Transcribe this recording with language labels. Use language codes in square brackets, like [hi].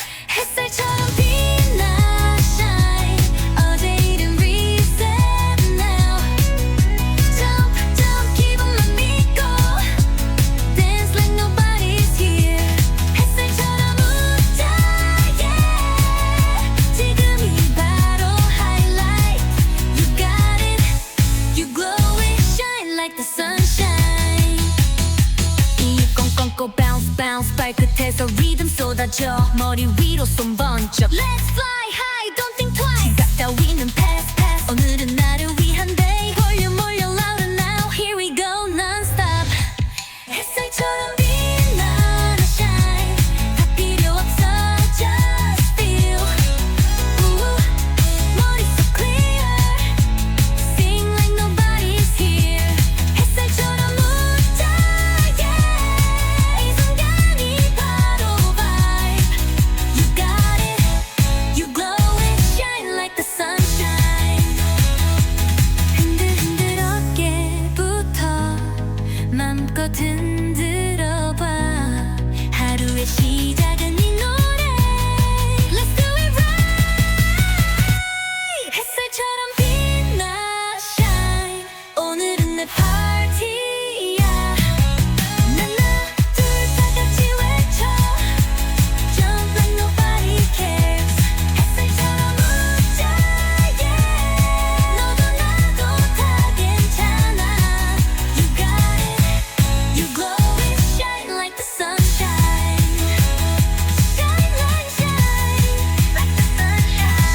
[ko] 햇살처럼 빛나 shine. 어제 일은 [en] reset now. Jump jump [ko] 기분만 믿고 [en] dance like nobody's here. [ko] 햇살처럼 웃자 yeah. 지금이 바로 highlight. [en] You got it, you glow it, shine like the sunshine. [ko] 이 꽁꽁꽁 [en] bounce bounce [ko] 발끝에서 리듬 쏟아져. 머리 위로 손 번쩍 [en] Let's fly high, don't think twice. [ko] 지각 따위는 pass pass. 오늘은 나를 위한 day. 볼륨 올려 [en] louder now. Here we go non-stop. [ko] 햇살처럼 빛나 shine. 다 필요 없어 [en] just feel. 머릿속 clear. Sing like nobody's here. [ko] 햇살처럼 웃자 yeah. 이 순간이 바로 vibe. [en] You got it, you glow it, shine like the sunshine. [ko] 흔들흔들 어깨부터 맘껏 흔들어봐. 하루의 시작은 이 노래. [en] Let's do it right. [ko] 햇살처럼 빛나 shine. 오늘은 내 파티야. 하나 둘 다 같이 외쳐. [en] Jump like nobody cares. [ko] 햇살처럼 웃자 yeah. 너도 나도 다 괜찮아. [en] You got it, you glow it, shine like the sunshine. Shine like shine like the sunshine.